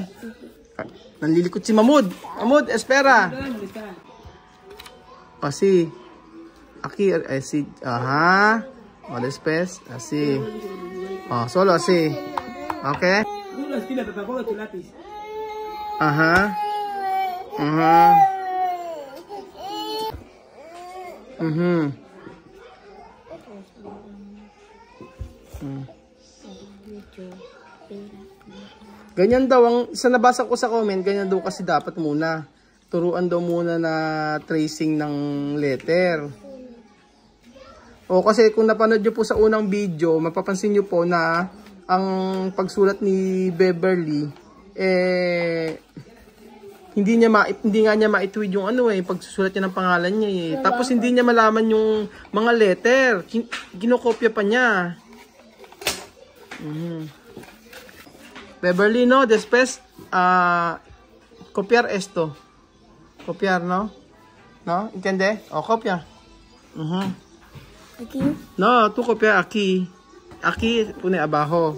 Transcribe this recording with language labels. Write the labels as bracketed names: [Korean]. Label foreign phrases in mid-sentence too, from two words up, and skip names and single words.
[Filipino] Nanlilikot si Mahmoud. Mahmoud, espera. [Spanish] Así. Aquí, así. Ajá. O después, así. Oh, solo así. ¿Ok? Ajá. [Filipino] Ganyan daw ang sa nabasa ko sa comment, ganyan daw kasi dapat muna. Turuan daw muna na tracing ng letter. O kasi kung napanood nyo po sa unang video, mapapansin nyo po na ang pagsulat ni Beverly hindi nga niya maituwid yung pagsusulat niya ng pangalan niya . Tapos hindi niya malaman yung mga letter. Kinokopya pa niya. Beverly, no? [Spanish] Después, copiar esto. Copiar, ¿no? ¿No? ¿Entiende? O, copia. Aquí. No, tú copia aquí. Aquí pone abajo.